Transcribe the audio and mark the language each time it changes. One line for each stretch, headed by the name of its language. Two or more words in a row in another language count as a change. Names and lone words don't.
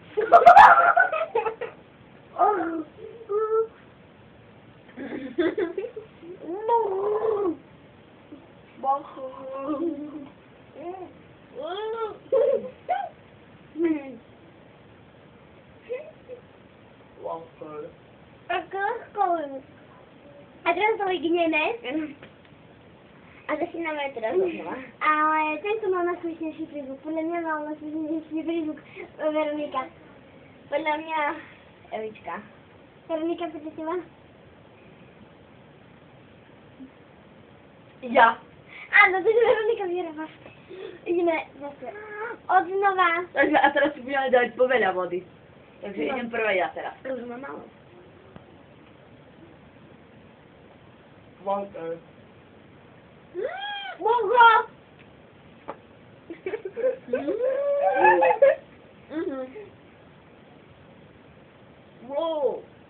Slovak: Oh. Water. A teraz to vygneme. A začíname teraz znova. Ale tento mal najsmiešnejší prízvuk. Podľa mňa mal najsmiešnejší prízvuk Veronika. Podľa mňa Evička. Veronika, podľa teba? Ja. Áno, takže Veronika vyhráva. Ideme zase od znova. Takže a teraz si budeme dať po veľa vody. Takže idem prvé ja teraz. Už mám málo. Water. Mogo! Wow.